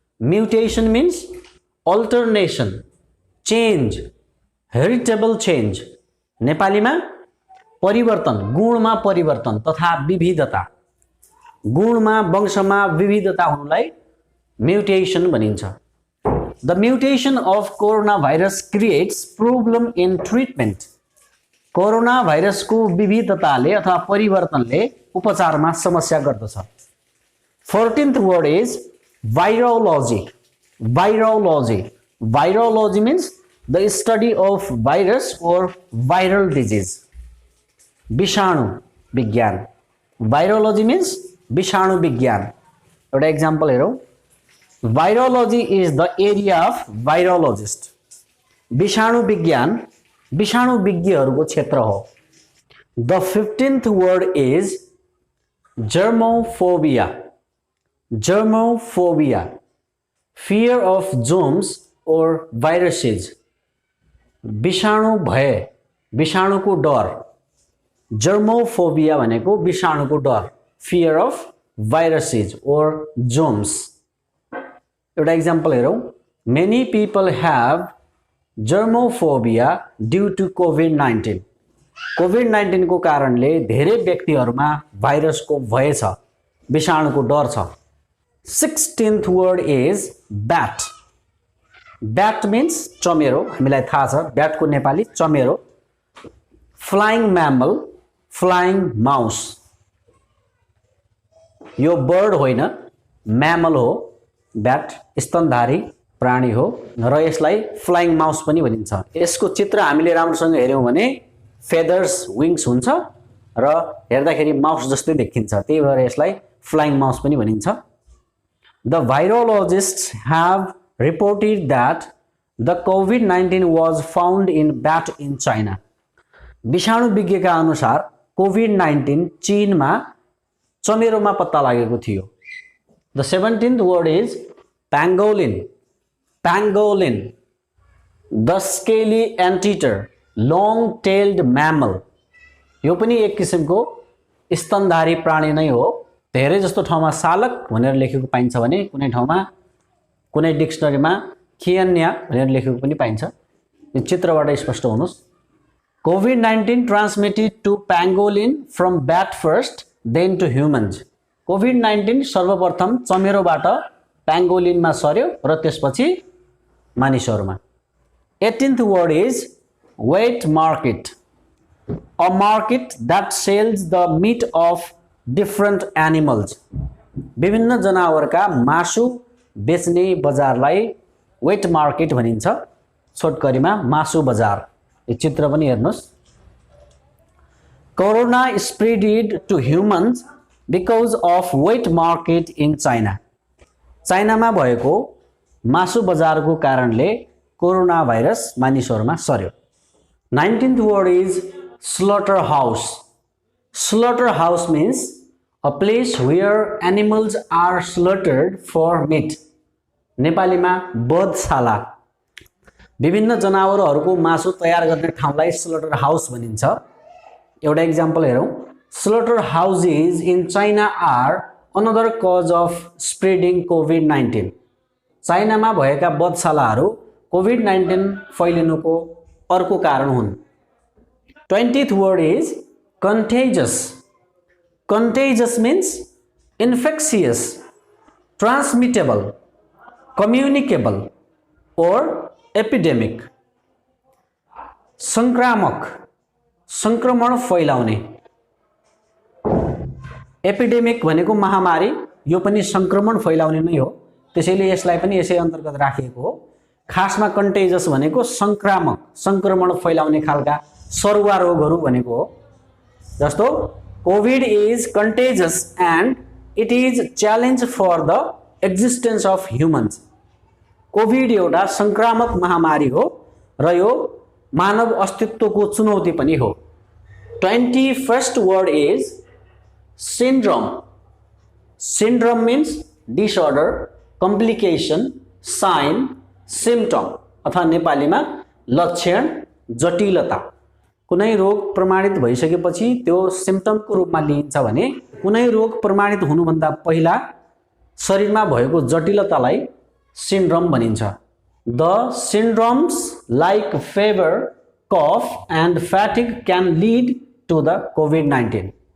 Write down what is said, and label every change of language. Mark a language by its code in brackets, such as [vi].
[en] Mutation means alternation, change, heritable change. [ne] नेपालीमा परिवर्तन, गुणमा परिवर्तन तथा विविधता, गुणमा वंशमा विविधता हुनुलाई म्युटेसन भनिन्छ. [en] The mutation of coronavirus creates problem in treatment. [ne] Corona भाइरसको विविधताले अथवा परिवर्तनले उपचारमा समस्या गर्दछ. [en] 14th word is virology. Virology. Virology means the study of virus or viral disease. [ne] विषाणु विज्ञान. [en] Virology means [ne] विषाणु विज्ञान. एउटा एक्जाम्पल हेरौँ. [en] Virology is the area of virologist. [ne] विषाणु विज्ञान विषाणु विज्ञहरूको क्षेत्र हो. [en] The 15th word is germophobia. Germophobia. Fear of germs or viruses. [ne] विषाणु भय, विषाणुको डर. Germophobia भनेको विषाणुको डर. [en] Fear of viruses or germs. [ne] एउटा एक्जाम्पल हेरौँ. [en] Many people have germophobia due to COVID-19. [ne] COVID-19 को कारणले धेरै व्यक्तिहरुमा भाइरसको भय छ, विषाणुको डर छ. [en] 16th word is bat. Bat means चमेरो. [ne] हामीलाई थाहा छ bat को Nepali चमेरो. [en] Flying mammal, flying mouse. [ne] यो बर्ड होइन, mammal हो. bat स्तनधारी प्राणी हो र यसलाई फ्लाइङ माउस पनि भनिन्छ. यसको चित्र हामीले राम्रोसँग हेर्यौं भने फेदर्स, विंग्स हुन्छ र हेर्दाखेरि माउस जस्तै देखिन्छ. त्यही भएर यसलाई फ्लाइङ माउस पनि भनिन्छ. [en] The virologists have reported that the COVID-19 was found in bat in China. [ne] विषाणु विज्ञका अनुसार COVID-19 चीनमा चमेरोमा पत्ता लागेको थियो. [en] The 17th word is pangolin. Pangolin, the scaly anteater, long-tailed mammal. [ne] यो पनि एक किसिमको स्तनधारी प्राणी नै हो. धेरै जस्तो ठाउँमा सालक भनेर लेखेको पाइन्छ भने कुनै ठाउँमा कुनै डिक्सनरीमा खियन्या भनेर लेखेको पनि पाइन्छ. यो चित्रबाट स्पष्ट हुनुस्. [en] COVID-19 transmitted to pangolin from bat first, then to humans. [ne] COVID-19 सर्वप्रथम चमेरोबाट प्याङ्गोलिनमा सर्यो र त्यसपछि मानिसहरुमा. [en] 18th word is wet market. A market that sells the meat of different animals. [ne] विभिन्न जनावरका मासु बेच्ने बजारलाई वेट मार्केट भनिन्छ. छोटकरीमा मासु बजार. यो चित्र पनि हेर्नुस्. [en] Corona spread to humans because of wet market in China. [ne] चाइनामा भएको मासु बजारको कारणले कोरोना भाइरस मानिसहरुमा सर्यो. [en] 19th word is slaughterhouse. Slaughterhouse means a place where animals are slaughtered for meat. [ne] नेपालीमा बधशाला. विभिन्न जनावरहरूको मासु तयार गर्ने ठाउँलाई स्लटर हाउस भनिन्छ. एउटा एक्जाम्पल हेरौँ. [en] Slaughterhouses in China are another cause of spreading COVID-19. [ne] चाइनामा भएका बधशालाहरू COVID-19 फैलिनुको अर्को कारण हुन्. [en] 20th word is contagious. Contagious means infectious, transmittable, communicable or epidemic. [ne] संक्रामक, संक्रमण फैलाउने. एपिडेमिक भनेको महामारी, यो पनि संक्रमण फैलाउने नै हो. त्यसैले यसलाई पनि यसै अन्तर्गत राखिएको हो. खासमा कन्टेजियस भनेको संक्रामक, संक्रमण फैलाउने खालका सरुवा रोगहरू भनेको हो. [en] जस्तो COVID is contagious and it is challenge for the existence of humans. [ne] Covid एउटा संक्रामक महामारी हो र यो मानव अस्तित्वको चुनौती पनि हो. [en] 21st word is syndrome. Syndrome means disorder, complication, sign, symptom [ne] अथवा नेपालीमा लक्षण, जटिलता. कुनै रोग प्रमाणित भइसकेपछि त्यो सिम्पटमको रूपमा लिइन्छ भने कुनै रोग प्रमाणित हुनुभन्दा पहिला शरीरमा भएको जटिलतालाई सिन्ड्रोम भनिन्छ। [en] The सिन्ड्रोम्स like favour, कफ and fatigue can lead to the COVID-19.